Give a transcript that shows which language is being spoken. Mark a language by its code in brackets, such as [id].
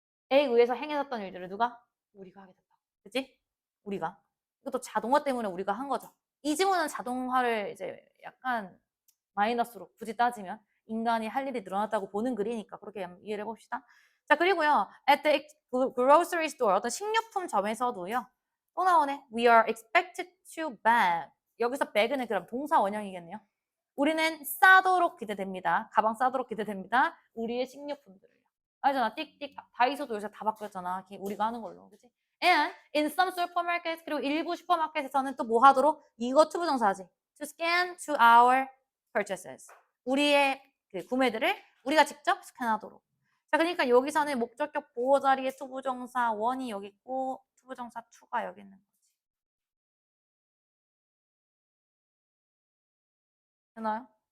[ko] 에 의해서 행해졌던 일들을 누가? 우리가 하게 됐다. 그치? 우리가. 이것도 자동화 때문에 우리가 한 거죠. 이 지문은 자동화를 이제 약간 마이너스로 굳이 따지면 인간이 할 일이 늘어났다고 보는 글이니까 그렇게 이해를 해봅시다. 자, 그리고요. [en] At the grocery store, [ko] 어떤 식료품점에서도요. 또 나오네. [en] We are expected to bag. [ko] 여기서 bag는 그럼 동사 원형이겠네요. 우리는 싸도록 기대됩니다. 가방 싸도록 기대됩니다. 우리의 식료품들을요. 알잖아. 띡띡. 다이소도 요새 다 바뀌었잖아. 우리가 하는 걸로. 그치? [en] And in some supermarkets, [ko] 그리고 일부 슈퍼마켓에서는 또 뭐 하도록? 이거 투부정사지. [en] To scan to our purchases. [ko] 우리의 그 구매들을 우리가 직접 스캔하도록. 자, 그러니까 여기서는 목적격 보호 자리에 투부정사 1이 여기 있고 투부정사 2가 여기 있는 거지. 되나요?